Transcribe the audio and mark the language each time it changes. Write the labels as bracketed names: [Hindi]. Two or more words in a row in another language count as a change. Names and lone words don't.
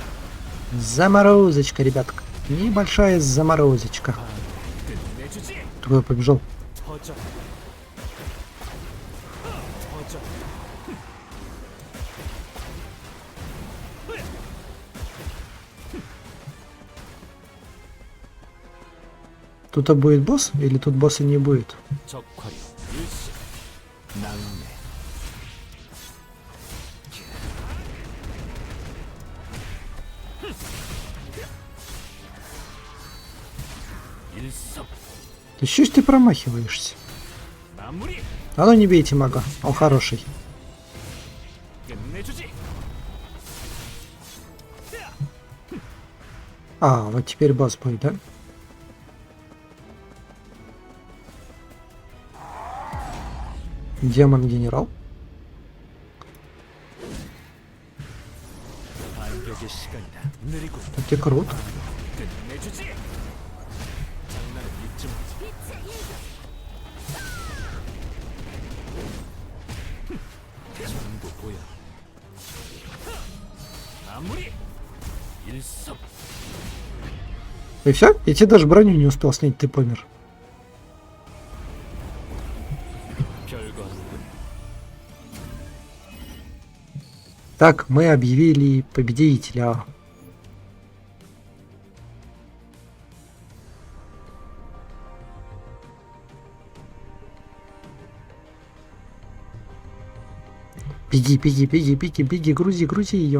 [Russian] Заморозочка, ребятка. Небольшая заморозочка. [Korean] 끝내주지. [Russian] Куда побежал? [Korean] 터져. 터져. [Russian] Тут будет босс или тут босса не будет? [Korean] 적화류 일시 낭매. 일섭 [Russian] Да что ж ты промахиваешься? [Korean] 마무리. [Russian] А ну не бейте мага, он хороший. [Korean] 끝내주지. [Russian] А, вот теперь босс будет, да? Демон-генерал. [Korean] 반격의 시간이다. 느리고 [Russian] Это круто. [Korean] 끝내주지. 장난은 잊지 마. 전부 보여. 마무리. 일섭. [Russian] И все? Я тебе даже броню не успел снять, ты помер. [Korean] 별거 아니군. [Russian] Так, мы объявили победителя. Беги, беги, беги, беги, беги, грузи, грузи ее.